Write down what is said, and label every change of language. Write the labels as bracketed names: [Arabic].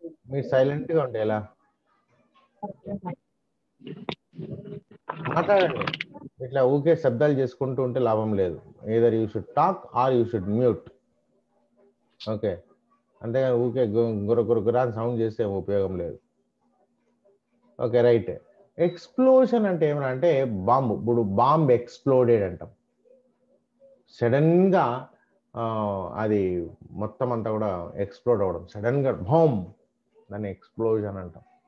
[Telugu] మీరు సైలెంట్ గా ఉంటే ఎలా? మాట్లాడండి, ఇట్లా ఊకే శబ్దాలు చేసుకుంటూ ఉంటే లాభం లేదు. [English] either you should talk or you should mute. [Telugu] Okay, అంతేగాని ఊకే గుర్ర సౌండ్ చేస్తే ఉపయోగం లేదు. Okay, right. ఎక్స్ప్లోజన్ అంటే ఏమనంటే బాంబు. ఇప్పుడు బాంబ్ ఎక్స్ప్లోడెడ్ అంటాం. సడన్ గా అది మొత్తం అంతా కూడా ఎక్స్ప్లోడ్ అవ్వడం, సడన్ గా బాంబ్, దాన్ని ఎక్స్ప్లోజన్ అంటాం.